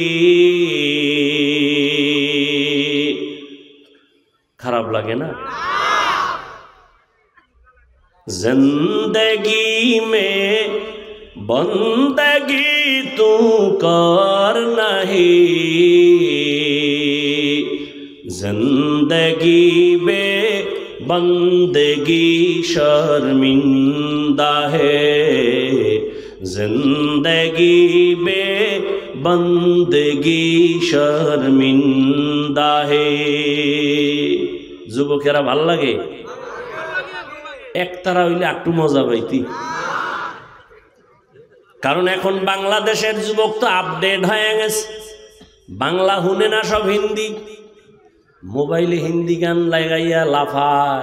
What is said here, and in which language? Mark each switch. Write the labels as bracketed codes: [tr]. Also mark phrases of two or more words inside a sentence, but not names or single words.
[bn] খারাপ লাগে না? [hi] जिंदगी में बंदगी तू कर नहीं, जिंदगी बे बंदगी शर्मिंदा है, जिंदगी बे बंदगी शर्मिंदा है। [bn] যুবকেরা ভাল লাগে? একতারা হইলে একটু মজা পাইতি। কারণ এখন বাংলাদেশের যুবক তো আপডেট হয়ে গেছে। বাংলা শুনে না, সব হিন্দি। মোবাইলে হিন্দি গান লাগাইয়া লাফায়।